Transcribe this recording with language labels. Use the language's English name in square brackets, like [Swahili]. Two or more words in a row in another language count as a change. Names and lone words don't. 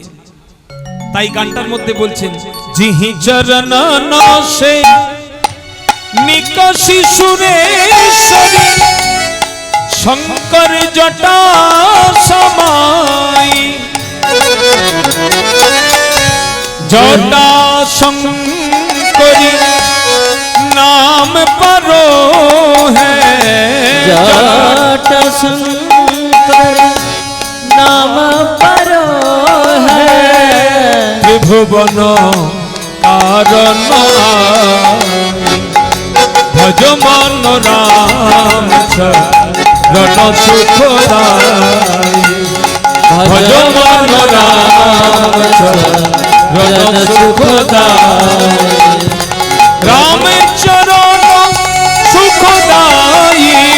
[Bangla] তাই গানটার মধ্যে বলছেন, [Hindi] जिहि चरण नसे निकषी सुरेश्वरी, शंकर जटा समाई, जटा शंकरी नाम परो है, जट शंकर नाम परो है, त्रिभुवन कारण भज मन राम चरण सुखदाई, भज मन राम चरण सुखदाई, राम चरण सुखदाई,